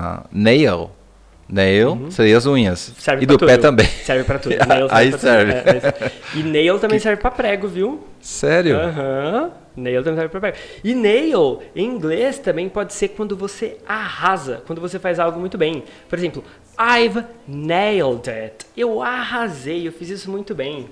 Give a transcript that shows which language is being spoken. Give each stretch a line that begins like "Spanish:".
Portuguese: Nail seria as unhas. Serve e do tudo. pé também. Serve pra tudo. Aí serve. E nail também serve pra prego, viu? Sério? Nail também serve pra prego. E nail, em inglês, também pode ser quando você arrasa, quando você faz algo muito bem. Por exemplo,
English: I've nailed it.
Portuguese: Eu arrasei, eu fiz isso muito bem.